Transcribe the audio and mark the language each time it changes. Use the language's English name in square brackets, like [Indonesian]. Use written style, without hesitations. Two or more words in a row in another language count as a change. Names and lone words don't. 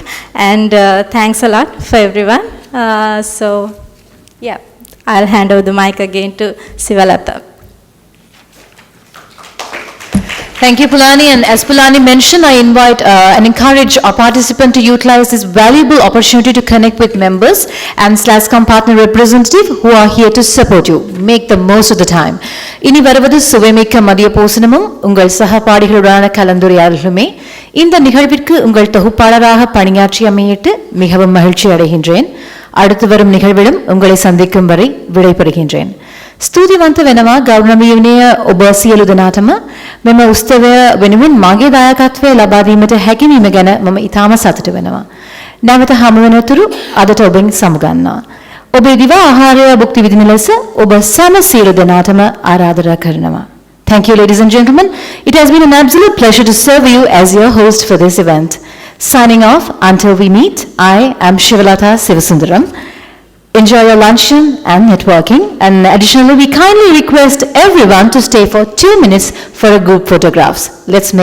[English] And thanks a lot for everyone. So, yeah, I'll hand over the mic again to Sivalata. Thank you, Pulani. And as Pulani mentioned, I invite and encourage our participant to utilize this valuable opportunity to connect with members and SLASSCOM partner representative who are here to support you. Make the most of the time. [Tamil] இனி வருவது சுவைமிக்க மதிய போசனமும் உங்கள் சகபாடிகளுடனான கலந்துரையாடலுமே. இந்த நிகழ்விற்கு உங்கள் தொகுப்பாளராக பணியாற்றி அமையிட்டு மிகவும் மகிழ்ச்சி அடைகின்றேன். அடுத்து வரும் நிகழ்விலும் உங்களை சந்திக்கும் வரை விடைபெறுகின்றேன். [Sinhala] ස්තුතිවන්ත වෙනවා ගෞරවනීය ඔබ සියලු දෙනාටම මෙම උත්සවය වෙනුවෙන් මගේ දායකත්වය ලබා දීමට හැකියවීම ගැන මම ඉතාම සතුටු වෙනවා. නැවත හමු වෙනතුරු අදට ඔබෙන් සමුගන්නවා. ඔබේ දිවා ආහාරය භුක්ති විඳින ලෙස ඔබ සෑම සියලු දෙනාටම ආරාධනා කරනවා. [English] Thank you, ladies and gentlemen. It has been an absolute pleasure to serve you as your host for this event. Signing off, until we meet, I am Shivalata Sivasundaram. Enjoy your luncheon and networking, and additionally we kindly request everyone to stay for 2 minutes for a group photographs.